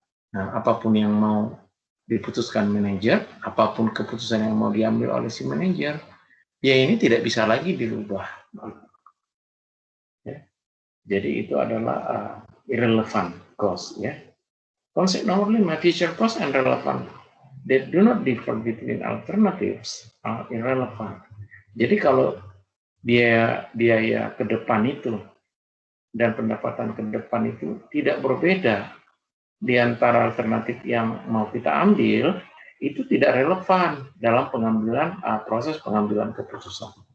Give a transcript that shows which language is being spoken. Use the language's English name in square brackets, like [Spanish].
[Indonesian] Nah, apapun yang mau diputuskan manajer, apapun keputusan yang mau diambil oleh si manajer, ya ini tidak bisa lagi dirubah. Ya. Jadi itu adalah irrelevant cost ya. Konsep nomor 5, [English] future cost and relevant. They do not differ between alternatives are irrelevant. [Indonesian] Jadi kalau biaya ke depan itu dan pendapatan ke depan itu tidak berbeda di antara alternatif yang mau kita ambil, itu tidak relevan dalam proses pengambilan keputusan.